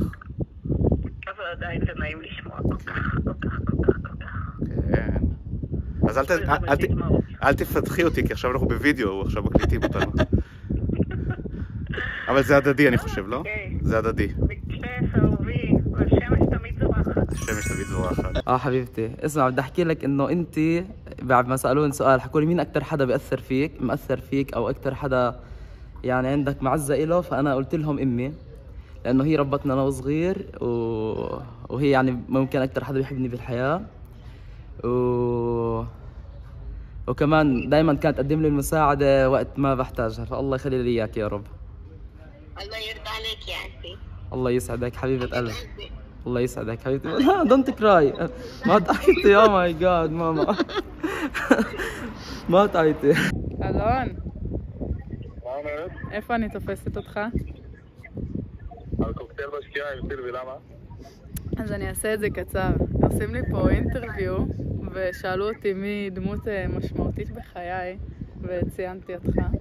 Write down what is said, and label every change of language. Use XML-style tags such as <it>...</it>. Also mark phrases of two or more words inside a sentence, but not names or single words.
<he>אבל עדיין זה נעים לשמוע כל כך, כל כך, כל כך, כל כך. כן. אז אל תפתחי אותי, כי עכשיו אנחנו בווידאו, עכשיו מקליטים אותנו. אבל זה הדדי, אני חושב, לא? זה הדדי. בכיף, אהובי, והשמש תמיד זורחת. השמש תמיד זורחת.</he> <ar>حبيبتي اسمع، بدي احكي لك انه انت بعد ما سالوني سؤال حكوا لي مين اكثر حدا مأثر فيك او اكثر حدا يعني عندك معزه له، فانا قلت لهم امي، لانه هي ربتنا انا وصغير وهي يعني ممكن اكثر حدا بيحبني بالحياه، وكمان دائما كانت تقدم لي المساعده وقت ما بحتاجها، فالله يخلي لي اياك يا رب. الله يرضى عليك يا عزيزي. الله يسعدك حبيبة قلبي. الله يسعدك حبيبتي. لا</ar> <en>don't cry.</en> <ar>ما تعيطي يا</ar> <en>my god</en> <ar>ماما. ما تعيطي.</ar> <he>אלון, איפה אני תופסת אותך? על קוקטייל בשקיעה עם סילבי, למה? אז אני אעשה את זה קצר. עושים לי פה אינטרוויו ושאלו אותי מי דמות משמעותית בחיי וציינתי אותך.</he>